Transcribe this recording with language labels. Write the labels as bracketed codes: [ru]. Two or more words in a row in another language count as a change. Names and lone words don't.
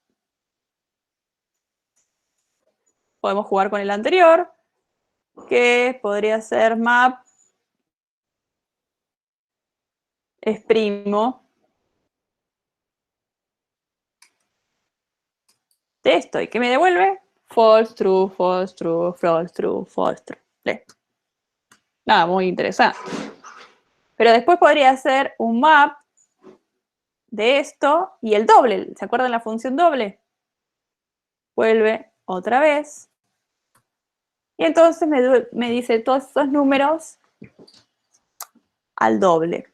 [es] Podemos jugar con el anterior, que podría ser map exprimo de esto. ¿Y qué me devuelve? [en] False, true, false, true, false, true, false, true. [es] Listo. Nada, muy interesante. Pero después podría hacer un map de esto y el doble. ¿Se acuerdan la función doble? Vuelve otra vez. Y entonces me dice todos esos números al doble.